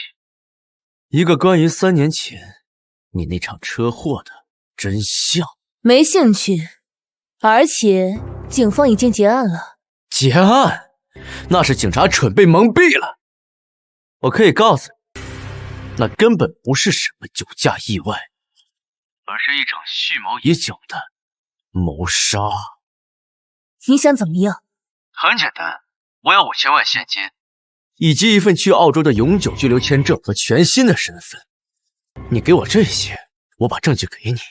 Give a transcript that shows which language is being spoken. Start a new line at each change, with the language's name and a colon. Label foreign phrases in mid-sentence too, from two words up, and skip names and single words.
Chinese: 一個關於3年前你那場車禍的真相。沒興趣，而且警方已經結案了。結案？那是警察蠢被蒙蔽了。我可以告訴你，那根本不是什麼酒駕意外，而是一場蓄謀已久的謀殺。你想怎麼樣？很簡單，我要5000萬現金，以及一份去澳洲的永久居留簽證和全新的身份。你給我這些，我把證據給你，